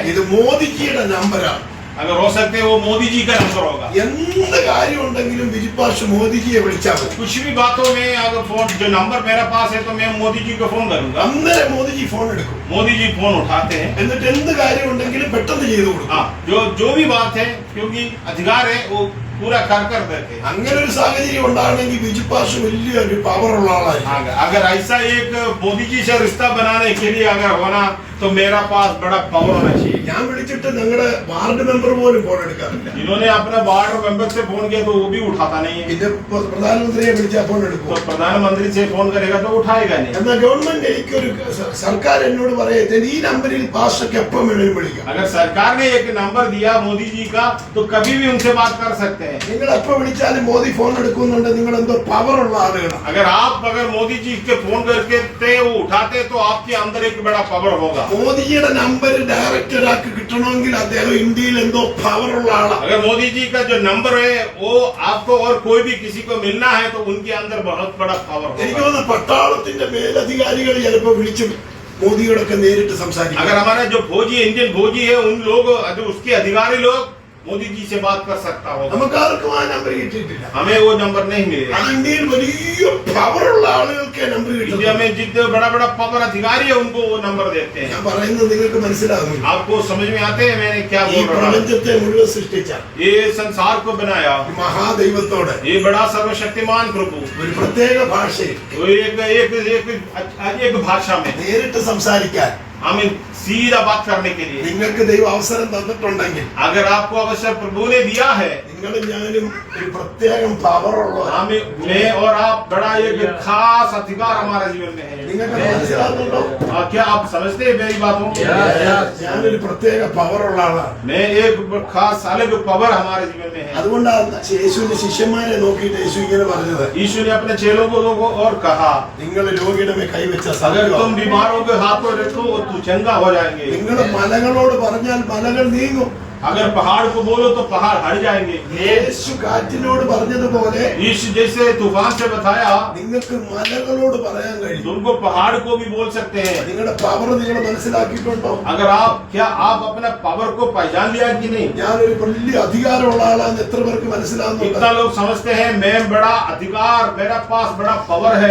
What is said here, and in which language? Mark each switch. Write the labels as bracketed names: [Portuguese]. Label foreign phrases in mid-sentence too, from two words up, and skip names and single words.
[Malayalam] ഇത് മോദിജിയുടെ നമ്പറാണ്. [Hindi] अगर हो सकते है वो मोदी जी का नंबर होगा. [Malayalam] എന്ത് കാര്യം ഉണ്ടെങ്കിലും ബിജു പാസ്റ്റർ മോദിജിയെ വിളിച്ചാൽ മതി. [Hindi] कुछ भी बातों में अगर फोन जो नंबर मेरा पास है तो मैं मोदी जी को फोन करूंगा. [Malayalam] അന്നേരം മോദിജി ഫോൺ എടുക്കും. [Hindi] मोदी जी फोन उठाते हैं. [Malayalam] എന്നിട്ട് എന്ത് കാര്യം ഉണ്ടെങ്കിലും പെട്ടെന്ന് ചെയ്തു കൊടുക്കും. [Hindi] हाँ, जो भी बात है क्योंकि अधिकार है वो पूरा कर देते हैं. [Malayalam] അങ്ങനെ ഒരു സാഹചര്യം ഉണ്ടാകണമെങ്കിൽ ബിജു പാസ്റ്റർ വലിയൊരു പവറുള്ള ആളായിരിക്കും. [Hindi] अगर ऐसा एक मोदी जी से रिश्ता बनाने के लिए अगर होना तो मेरा पास बड़ा पावर होना चाहिए. [Malayalam] ഞാൻ വിളിച്ചിട്ട് ഞങ്ങളുടെ വാർഡ് മെമ്പർ പോലും ഫോൺ എടുക്കാറില്ല. [Hindi] इन्होंने अपना वार्ड मेंबर से फोन किया तो वो भी उठाता नहीं है. [Malayalam] പിന്നെ പ്രധാനമന്ത്രിയെ വിളിച്ചാൽ ഫോൺ എടുക്കും. [Hindi] तो प्रधानमंत्री से फोन करेगा तो उठाएगा नहीं. [Malayalam] എന്നാൽ ഗവൺമെന്റ് എനിക്കൊരു സർക്കാർ എന്നോട് പറയട്ടെ ഈ നമ്പറിൽ പാസ്റ്റർക്ക് എപ്പം വേണമെങ്കിലും विളിക്കാം. [Hindi] अगर सरकार ने एक नंबर दिया मोदी जी का तो कभी भी उनसे बात कर सकते हैं. [Malayalam] നിങ്ങൾ എപ്പോ വിളിച്ചാലും മോദി ഫോൺ എടുക്കുന്നുണ്ട്. നിങ്ങൾ എന്തോ പവറുള്ള ആളുകളാണ്. [Hindi] अगर मोदी जी के फोन करके वो उठाते तो आपके अंदर एक बड़ा पावर होगा. [Malayalam] മോദിജിയുടെ നമ്പർ ഡയറക്റ്റ് ഒരാൾക്ക് കിട്ടണമെങ്കിൽ അദ്ദേഹം ഇന്ത്യയിൽ എന്തോ പവറുള്ള ആളാണ്. [Hindi] अगर मोदी जी का जो नंबर है वो आपको और कोई भी किसी को मिलना है तो उनके अंदर बहुत बड़ा पावर [Malayalam] എനിക്ക് [Hindi] होगा. [Malayalam] തോന്നുന്നു പട്ടാളത്തിന്റെ മേലധികാരികൾ ചിലപ്പോ വിളിച്ച് മോദിയോടൊക്കെ നേരിട്ട് സംസാരിക്കും. [Hindi] अगर हमारा जो फौजी इंडियन फौजी है उन लोग उसके अधिकारी लोग मोदी जी से बात कर सकता होगा. [Malayalam] നമുക്കാർക്കും ആ നമ്പർ കിട്ടിയിട്ടില്ല. [Hindi] हमें वो नंबर नहीं मिलेगा. [Malayalam] അത് ഇന്ത്യയിൽ വലിയ പവറുള്ള ആളുകൾക്ക് നമ്പർ [Hindi] इंडिया [Malayalam] കിട്ടും. [Hindi] में जितने बड़ा बड़ा पावर अधिकारी है उनको वो नंबर देते हैं. [Malayalam] ഞാൻ പറയുന്നത് നിങ്ങൾക്ക് മനസ്സിലാകുന്നു. [Hindi] आपको समझ में आते हैं मैंने क्या [Malayalam] ഈ [Hindi] बोल रहा हूँ? [Malayalam] പ്രപഞ്ചത്തെ മുഴുവൻ സൃഷ്ടിച്ച [Hindi] ये संसार को बनाया [Malayalam] ഈ മഹാദൈവത്തോട് [Hindi] ये बड़ा सर्वशक्तिमान प्रभु [Malayalam] ഒരു പ്രത്യേക ഭാഷയിൽ [Hindi] वो एक भाषा में [Malayalam] നേരിട്ട് സംസാരിക്കാൻ [Hindi] हमें सीधा बात करने के लिए [Malayalam] നിങ്ങൾക്ക് ദൈവം അവസരം തന്നിട്ടുണ്ടെങ്കിൽ [Hindi] अगर आपको अवसर प्रभु ने दिया है [Malayalam] നിങ്ങളും ഞാനും ഒരു പ്രത്യേകം പവറുള്ള [Hindi] मैं और आप बड़ा एक खास अधिकार हमारे जीवन में है। [Malayalam] നിങ്ങൾക്ക് മനസ്സിലാകുന്നുണ്ടോ? [Hindi] क्या आप समझते हैं मेरी बातों? [Malayalam] ഞാനൊരു പ്രത്യേക പവറുള്ള ആളാണ്. [Hindi] मैं एक खास अलग पावर हमारे जीवन में है। [Malayalam] അതുകൊണ്ടാണ് യേശുവിന്റെ ശിഷ്യന്മാരെ നോക്കിയിട്ട് യേശു ഇങ്ങനെ പറഞ്ഞത്, [Hindi] यीशु ने अपने चेलों को और कहा, [Malayalam] നിങ്ങൾ രോഗിയുടെ മേൽ കൈവച്ച [Hindi] अगर तुम [Malayalam] സമയം [Hindi] बीमारों के हाथों रखो तो चंगा हो जाएंगे। [Malayalam] നിങ്ങൾ മലകളോട് പറഞ്ഞാൽ മലകൾ നീങ്ങും. [Hindi] अगर पहाड़ को बोलो तो पहाड़ हट जाएंगे। [Malayalam] യേശു കാറ്റിനോട് പറഞ്ഞതുപോലെ [Hindi] यीशु जैसे तूफान से बताया, [Malayalam] നിങ്ങൾക്ക് മലകളോട് പറയാൻ കഴിയും. [Hindi] तुमको पहाड़ को भी बोल सकते हैं। [Malayalam] നിങ്ങളുടെ പവർ നിങ്ങൾ മനസ്സിലാക്കിയിട്ടുണ്ടോ? [Hindi] अगर आप अपने पावर को पहचान लिया कि नहीं? [Malayalam] ഞാനൊരു വലിയ അധികാരമുള്ള ആളാന്ന് എത്ര പേർക്ക് മനസ്സിലാകുന്നുണ്ട്? [Hindi] कितना लोग समझते हैं मैं बड़ा अधिकार, मेरा पास बड़ा पावर है।